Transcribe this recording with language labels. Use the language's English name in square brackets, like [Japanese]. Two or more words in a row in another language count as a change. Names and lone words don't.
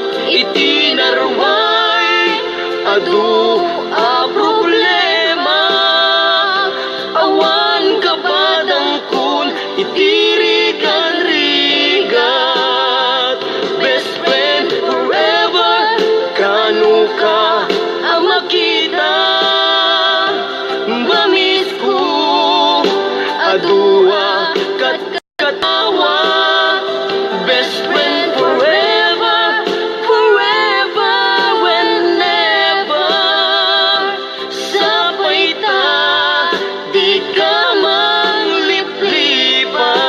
[Iloko] Iti narway, adu a problema, awan kabadang kun, itirigan rigat. [English] Best friend forever, [Iloko] kanu ka a makita, mamis ko, adu a kat-, katawa. [English] Best friend forever, forever, whenever. [Iloko] Sabay ta, di ka mangliplipan.